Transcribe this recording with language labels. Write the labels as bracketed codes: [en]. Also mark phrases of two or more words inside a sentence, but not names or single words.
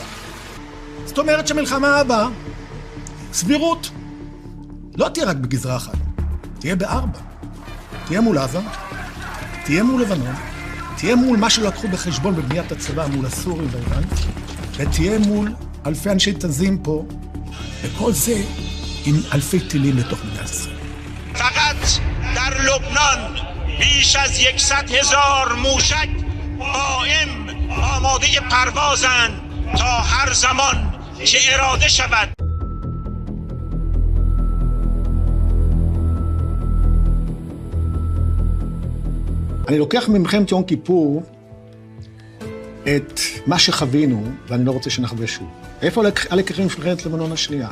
[he] זאת אומרת שהמלחמה הבאה, סבירות, לא תהיה רק בגזרה אחת, תהיה בארבע. תהיה מול עזה, תהיה מול לבנון, תהיה מול מה שלקחו בחשבון בבניית הצבא, מול הסורים והאיראן, ותהיה מול אלפי אנשי תזים פה, וכל זה עם אלפי טילים לתוך מדינת ישראל. [fa] فقط در لبنان بیش از 100,000 موشک قائم آماده پروازند تا هر زمان که اراده شود. [he] אני לוקח ממלחמת יום כיפור את מה שחווינו, ואני לא רוצה שנחווה שוב. איפה הלקחים של מלחמת לבנון השנייה?